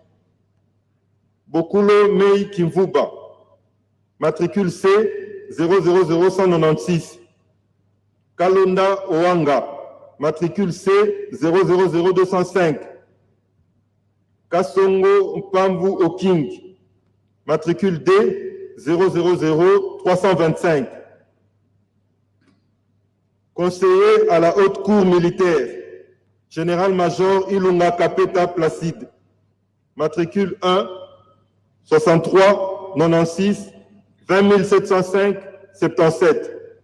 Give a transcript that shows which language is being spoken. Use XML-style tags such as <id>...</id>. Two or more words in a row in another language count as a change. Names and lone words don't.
<fr>Bokulo Mei Kimvuba, matricule C 000196. Kalonda Oanga, matricule C 000205. Kasongo Mpamvu Oking, matricule D 000325. Conseiller à la haute cour militaire, général-major Ilunga Kapeta Placide, matricule 1 63 96 20 705 77.</fr>